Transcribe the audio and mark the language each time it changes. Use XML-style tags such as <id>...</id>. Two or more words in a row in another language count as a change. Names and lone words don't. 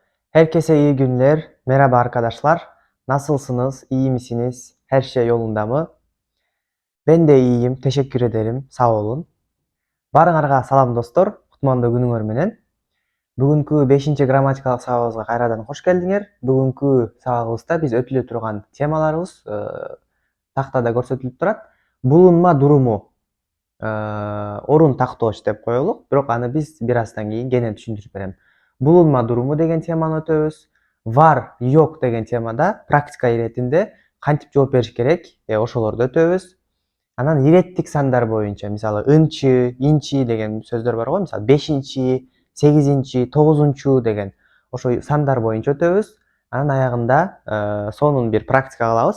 <tr>Herkese iyi günler. Merhaba arkadaşlar. Nasılsınız? İyi misiniz? Her şey yolunda mı? Ben de iyiyim. Teşekkür ederim. Sağ olun.</tr> <ky>Barыңарга салам достор. Кутмандуу күнүңөр менен. Бүгүнкү 5 грамматикалык сабагыбызга кайрадан кош келдиңер. Бүгүнкү сабагыбызда биз өтүлө турган темаларыбыз тактада көрсөтүлүп турат.</ky> <tr>Bulunma durumu,</tr> <ky>орун тактооч деп коелук. Бирок аны биз бир аздан кийин кенен түшүндүрүп берем.</ky> <tr>Bulunma durumu</tr> <ky>деген теманы өтөбүз.</ky> <tr>Var, yok</tr> <ky>деген темада практика иретинде кантип жооп бериш керек, ошолорду өтөбүз. Анан иреттик сандар боюнча, мисалы ынчы, инчи деген сөздөр бар го, мисалы 5-чи, 8-чи, 9-чу деген ошо сандар боюнча өтөбүз. Анан аягында сонун бир практика кылабыз.</ky>